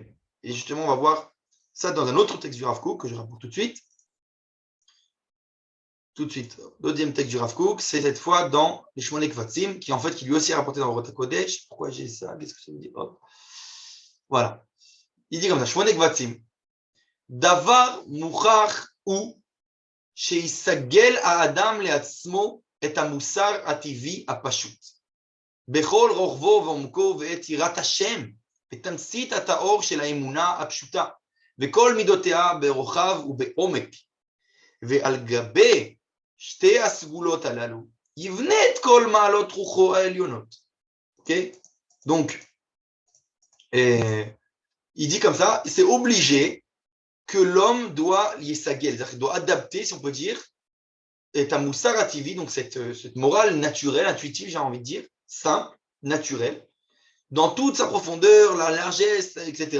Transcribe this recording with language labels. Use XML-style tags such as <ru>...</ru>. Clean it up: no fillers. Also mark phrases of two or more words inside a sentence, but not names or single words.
<fr>Et justement, on va voir ça dans un autre texte du Rav Kook que je rapporte tout de suite. Deuxième texte du Rav Kook, c'est cette fois dans les Shmonek Vatzim, qui lui aussi est rapporté dans le Rota Kodesh. Pourquoi j'ai ça? Qu'est-ce que ça veut dire? Voilà. Il dit comme ça, Shmonek Vatzim.</fr> <he>דבר מוכרח הוא שיסגל האדם לעצמו את המוסר הטבעי הפשוט. בכל רוחבו ועומקו ואת יראת השם, ותמצית הטהור של האמונה הפשוטה, וכל מידותיה ברוחב ובעומק, ועל גבי שתי הסגולות הללו, יבנה את כל מעלות רוחו העליונות.</he> <fr>Okay? Donc, il dit comme ça, c'est obligé que l'homme doit yesagel, c'est-à-dire qu'il doit adapter, si on peut dire, et à</fr> <he>מוסר הטבעי,</he> <fr>donc cette morale naturelle, intuitive, j'ai envie de dire, simple, naturel, dans toute sa profondeur, la largesse, etc.</fr>